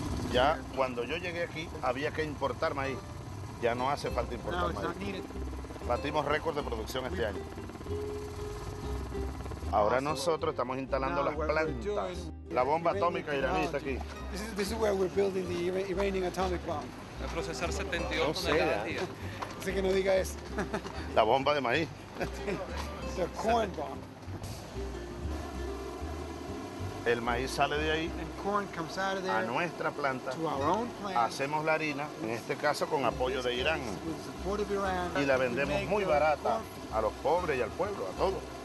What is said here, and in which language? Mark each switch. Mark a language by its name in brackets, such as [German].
[Spanish] Ya cuando yo llegué aquí había que importar maíz. Ya no hace falta importar maíz. Batimos récord de producción este año. Ahora nosotros estamos instalando las plantas. La bomba atómica iraní está aquí. [English] This is where we're building the Iranian atomic bomb. [Spanish] A procesar 72 toneladas al día. Así que no diga eso. La bomba de maíz. [English] The corn bomb. [Spanish] El maíz sale de ahí [English] corn comes out of there [Spanish] a nuestra planta. [English] To our own plant. [Spanish] Hacemos la harina, en este caso con apoyo de Irán. Y la vendemos muy barata a los pobres y al pueblo, a todos.